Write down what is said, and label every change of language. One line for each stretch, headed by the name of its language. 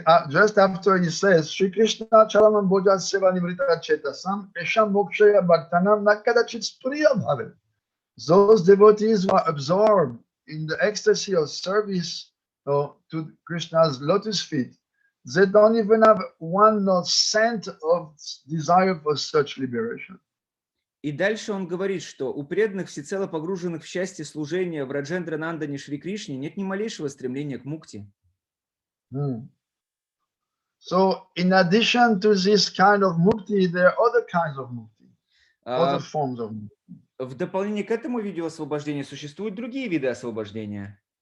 English: Just after he says,
Sanskrit: Shri Krishna Chalamam Bhoja Seva Nivrita Chetasam Esham Mokshaya Bhaktanam Nakadachit Spriya Bhavet.
English: Those devotees who are absorbed in the ecstasy of service to Krishna's lotus feet, they don't even have one cent of desire for such liberation.
Russian: И дальше он говорит, что у преданных, всецело погруженных в счастье служения в Раджендра Нандане Шри Кришне, нет ни малейшего стремления к мукти.
English: So, in addition to this kind of mukti, there are other kinds of mukti, other forms of mukti.
Russian: В дополнение к этому виду освобождения существуют другие виды освобождения.